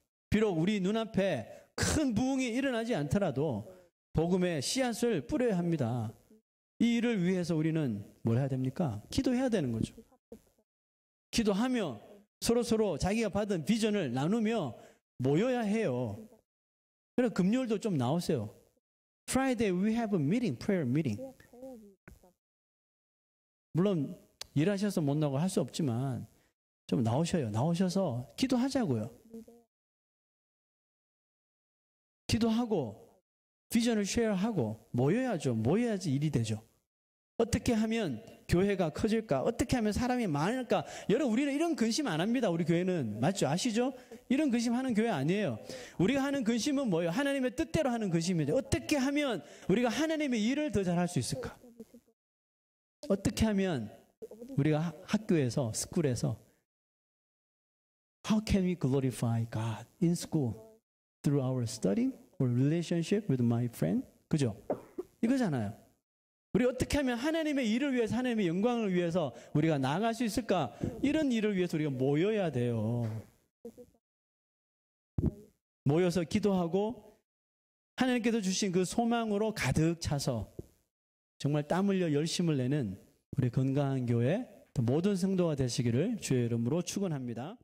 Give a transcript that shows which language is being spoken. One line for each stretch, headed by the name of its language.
Korean: 비록 우리 눈앞에 큰 부흥이 일어나지 않더라도 복음의 씨앗을 뿌려야 합니다. 이 일을 위해서 우리는 뭘 해야 됩니까? 기도해야 되는 거죠. 기도하며 서로 자기가 받은 비전을 나누며 모여야 해요. 그래서 금요일도 좀 나오세요.
English: Friday we have a meeting, prayer meeting.
Korean: 물론 일하셔서 못 나오고 할 수 없지만 좀 나오셔요. 나오셔서 기도하자고요. 기도하고 비전을 쉐어하고 모여야죠. 모여야지 일이 되죠. 어떻게 하면 교회가 커질까? 어떻게 하면 사람이 많을까? 여러분, 우리는 이런 근심 안 합니다. 우리 교회는. 맞죠? 아시죠? 이런 근심하는 교회 아니에요. 우리가 하는 근심은 뭐예요? 하나님의 뜻대로 하는 근심이죠. 어떻게 하면 우리가 하나님의 일을 더 잘할 수 있을까? 어떻게 하면 우리가 학교에서, 스쿨에서
English: How can we glorify God in school? Through our studying or relationship with my friend?
Korean: 그죠? 이거잖아요. 우리 어떻게 하면 하나님의 일을 위해서, 하나님의 영광을 위해서 우리가 나아갈 수 있을까? 이런 일을 위해서 우리가 모여야 돼요. 모여서 기도하고 하나님께서 주신 그 소망으로 가득 차서 정말 땀 흘려 열심을 내는 우리 건강한 교회 모든 성도가 되시기를 주의 이름으로 축원합니다.